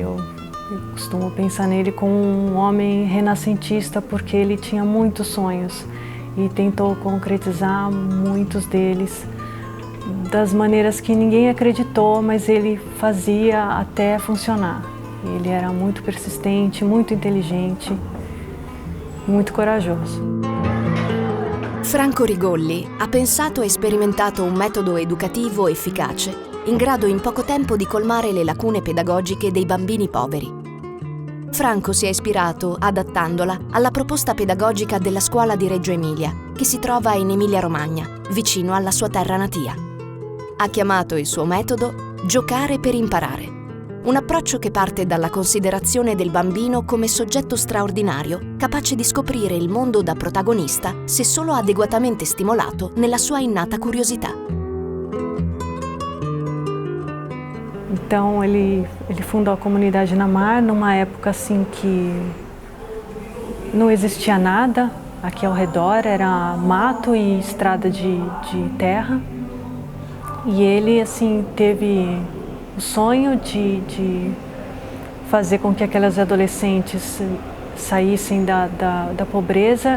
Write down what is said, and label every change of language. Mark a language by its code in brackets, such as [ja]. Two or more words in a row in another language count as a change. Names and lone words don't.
[pt] Eu costumo pensar nele como um homem renascentista, porque ele tinha muitos sonhos e tentou concretizar muitos deles das maneiras que ninguém acreditou, mas ele fazia até funcionar. Ele era muito persistente, muito inteligente, muito coraggioso. [it] Franco Rigolli ha pensato e sperimentato un metodo educativo efficace, in grado in poco tempo di colmare le lacune pedagogiche dei bambini poveri. Franco si è ispirato, adattandola, alla proposta pedagogica della scuola di Reggio Emilia, che si trova in Emilia-Romagna, vicino alla sua terra natia. Ha chiamato il suo metodo giocare per imparare. Un approccio che parte dalla considerazione del bambino come soggetto straordinario, capace di scoprire il mondo da protagonista se solo adeguatamente stimolato nella sua innata curiosità. [pt] Então ele fundou a comunidade Namar numa época assim que não existia nada aqui ao redor, era mato e estrada de terra. E ele assim teve o sonho de fazer com que aquelas adolescentes saíssem da pobreza.